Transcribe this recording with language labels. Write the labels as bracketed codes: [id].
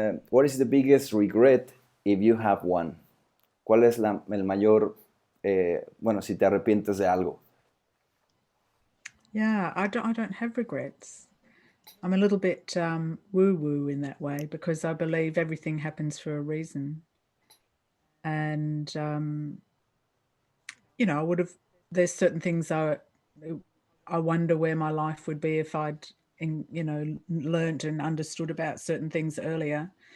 [en] What is the biggest regret if you have one? [es] ¿Cuál es el mayor, bueno, si te arrepientes de algo? [en] Yeah, I don't have regrets. I'm a little bit woo-woo in that way because I believe everything happens for a reason. And, you know, I would have, there's certain things I wonder where my life would be if I'd, you know, learned and understood about certain things earlier.